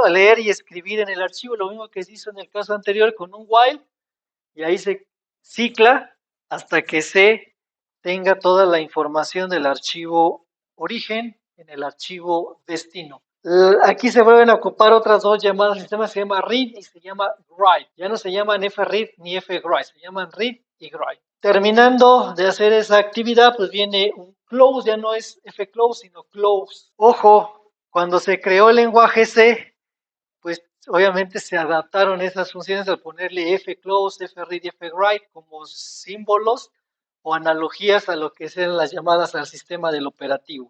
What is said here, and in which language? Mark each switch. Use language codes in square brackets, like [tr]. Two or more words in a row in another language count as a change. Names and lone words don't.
[es] Leer y escribir en el archivo, lo mismo que se hizo en el caso anterior con un while, y ahí se cicla hasta que se tenga toda la información del archivo origen en el archivo destino. Aquí se vuelven a ocupar otras dos llamadas al sistema, se llama read y se llama write. Ya no se llaman fread ni fwrite, se llaman read y write. Terminando de hacer esa actividad, pues viene un close, ya no es fclose, sino close. Ojo, cuando se creó el lenguaje C, pues obviamente se adaptaron esas funciones al ponerle fclose, fread y fwrite como símbolos o analogías a lo que sean las llamadas al sistema del operativo.